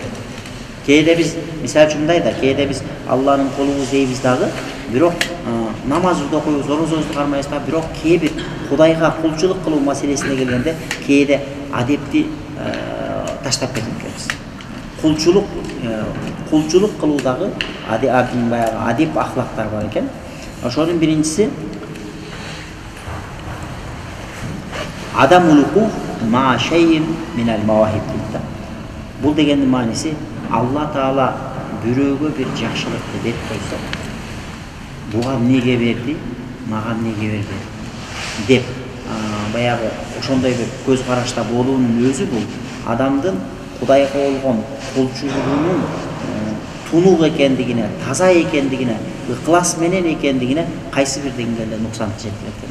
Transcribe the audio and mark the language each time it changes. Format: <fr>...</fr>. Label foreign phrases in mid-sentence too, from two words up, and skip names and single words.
<ky>Кээде биз мисалы үчүн мындай да, кээде биз Алланын кулубуз дейбиз дагы, бирок намазды окуйбуз, орозобузду кармайбыз да, бирок кээ бир Кудайга кулчулук кылуу маселесине келгенде кээде адепти таштап кетип кетебиз. Кулчулук кылуудагы адеп ахлактар бар экен. Ошонун биринчиси адамулуку ма шейин минал мавахиб дейт. Бул дегендин мааниси Алла Таала бирөөгө бир жакшылыкты берип койсо, буга эмнеге берди, мага эмнеге берди деп баягы ошондой бир көз карашта болуунун өзү бул адамдын Кудайга болгон кулчулугунун тунук экендигине, таза экендигине, ыклас менен экендигине кайсы бир деңгээлде нуксан жеткирет экен.</ky>